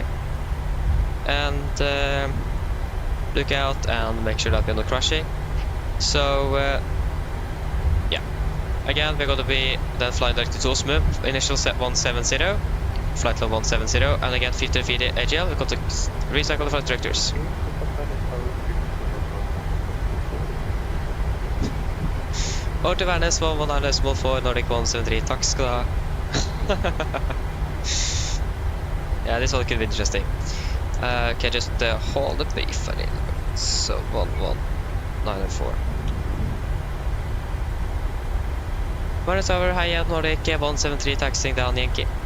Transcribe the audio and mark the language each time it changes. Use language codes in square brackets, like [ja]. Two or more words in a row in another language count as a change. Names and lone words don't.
[en] And look out and make sure that we're not crashing. So, yeah. Again, we're going to be then flying directly to Osmum, initial set 170, flight level 170, and again 1500 feet AGL, we've got to recycle the flight directors. [no] Over til Værnes 119.4 Nordic 173, takk skal du ha. [en] Yeah, this one could be interesting. Okay, just hold the brief a little bit. So 119.4. Værnes over, hi at Nordic 173, taxiing down Yankee.